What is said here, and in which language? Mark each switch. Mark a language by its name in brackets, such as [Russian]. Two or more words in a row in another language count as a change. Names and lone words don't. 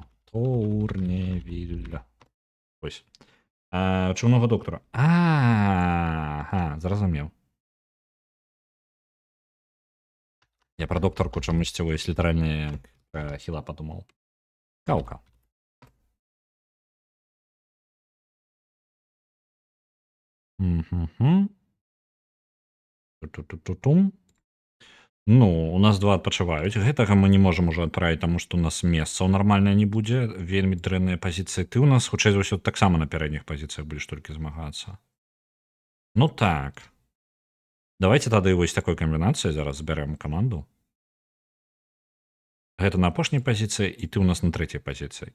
[Belarusian] Торневіль. Ось. Чумнога доктара. Зразумеў. Я пра доктарку чамусьці вось літаральна хіла падумаў. Каўка. Ту-ту-ту-ту-тум. Ну, у нас 2 адпачываюць. Гэтага мы не можам ужо адправіць, таму што у нас месцаў нармальна не будзе. Вельмі дрэнныя пазіцыі. Ты у нас, хутчэй за ўсё, таксама на пярэдніх пазіцыях будзеш толькі змагацца. Ну так. Давайте тады вось такой камбінацыяй зараз збярэм каманду. Гэта на апошняй пазіцыі, і ты у нас на 3-й пазіцыі.